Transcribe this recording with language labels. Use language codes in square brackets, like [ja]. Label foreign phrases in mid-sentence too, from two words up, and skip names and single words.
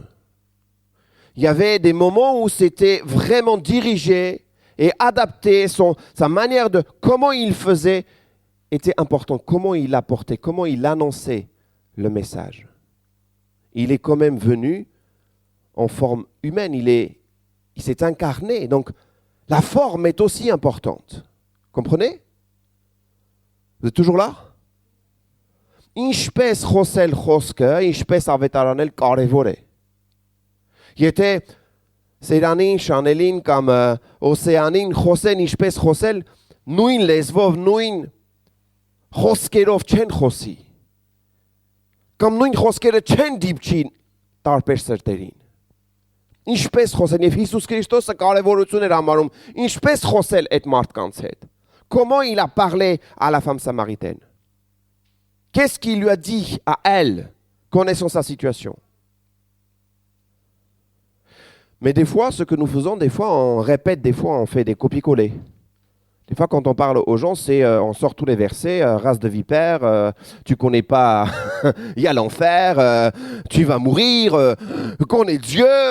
[fr] Il y avait des moments où c'était vraiment dirigé et adapté, sa manière de comment il faisait était important, comment il apportait, comment il annonçait le message. Il est quand même venu en forme humaine, il s'est incarné. Donc, la forme est aussi importante. Comprenez? Vous êtes toujours là? [hy] Ինչպես խոսել խոսքը, ինչպես ավետարանել կարևոր է։ Եթե Սերանին, Շանելին կամ Օսեանին խոսեն ինչպես խոսել, նույն լեզվով, նույն խոսքերով չեն խոսի։ Կամ նույն խոսքերը չեն դիպչի տարբեր սրտերին։ Ինչպես խոսեն, եւ Հիսուս Քրիստոսը կարևորություն էր համարում, ինչպես խոսել այդ մարդկանց հետ։ [fr] Comment il a parlé à la femme samaritaine? Qu'est-ce qu'il lui a dit à elle, connaissant sa situation? Mais des fois, ce que nous faisons, des fois, on répète, des fois, on fait des copier-coller. Des fois, quand on parle aux gens, on sort tous les versets, race de vipère, tu connais pas, il y a l'enfer, tu vas mourir, qu'on est Dieu.